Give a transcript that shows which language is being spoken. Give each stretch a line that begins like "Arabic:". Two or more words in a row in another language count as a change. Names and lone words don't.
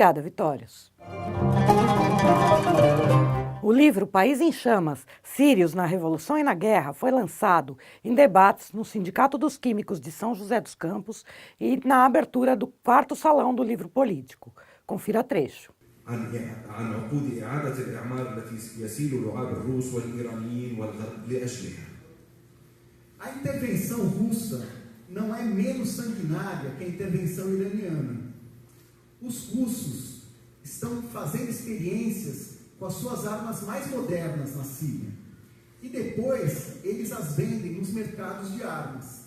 Portuguese: Obrigada, Vitórios. O livro País em Chamas, Sírios na Revolução e na Guerra foi lançado em debates no Sindicato dos Químicos de São José dos Campos e na abertura do 4º Salão do Livro Político. Confira trecho.
Arabic: عن عقود إعادة الإعمار التي يسيل لعاب الروس والإيرانيين والغرب لأجلها.
Portuguese: A intervenção russa não é menos sanguinária que a intervenção iraniana. Os russos estão fazendo experiências com as suas armas mais modernas na Síria. E depois eles as vendem nos mercados de armas.